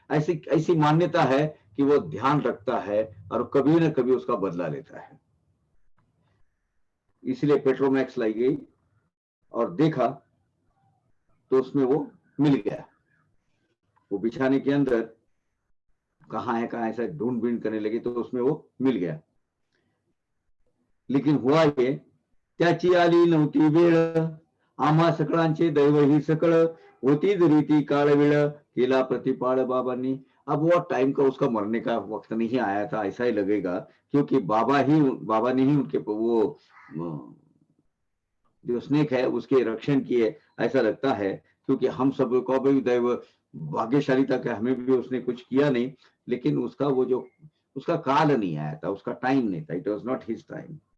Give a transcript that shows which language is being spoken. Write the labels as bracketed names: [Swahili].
[Hindi] ऐसी ऐसी मान्यता है कि वो ध्यान रखता है और कभी ना कभी उसका बदला लेता है। इसलिए पेट्रोमैक्स लाई गई और देखा तो उसमें वो मिल गया। वो बिछाने के अंदर कहाँ है, कहाँ ऐसा ढूंढ बीन करने लगी तो उसमें वो मिल गया। [Marathi] लेकिन हुआ ये, त्याची आली नव्हती वेळ, आम्हा सकळांचे दैव ही सकळ, होती जरी ती काळ वेळ, केला प्रतिपाळ बाबांनी। [Hindi] अब वो टाइम का उसका मरने का वक्त नहीं आया था, ऐसा ही लगेगा, क्योंकि बाबा ने ही उनके वो जो स्नेक है उसके रक्षण किए, ऐसा लगता है। क्योंकि हम सब को भी दैव भाग्यशाली था कि हमें भी उसने कुछ किया नहीं, लेकिन उसका वो जो उसका काल नहीं आया था, उसका टाइम नहीं था, [English] It was not his time.